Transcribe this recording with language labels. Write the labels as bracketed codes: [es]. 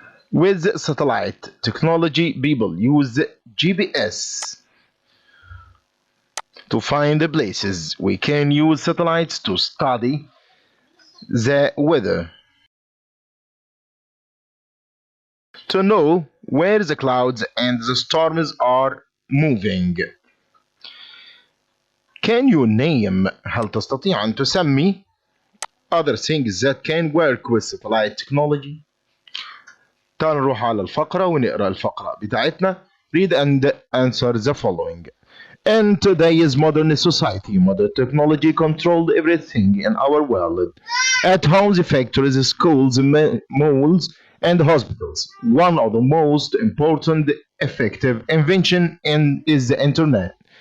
[en] With satellite technology, people use GPS to find the places. We can use satellites to study the weather, to know where the clouds and the storms are moving. Can you name؟ [ar] هل تستطيع أن تسمي [en] other things that can work with satellite technology. [ar] تعالوا نروح على الفقرة ونقرأ الفقرة بتاعتنا. [en] Read and answer the following. In today's modern society, modern technology controls everything in our world. At homes, factories, schools, malls, and hospitals. One of the most important effective invention is the internet.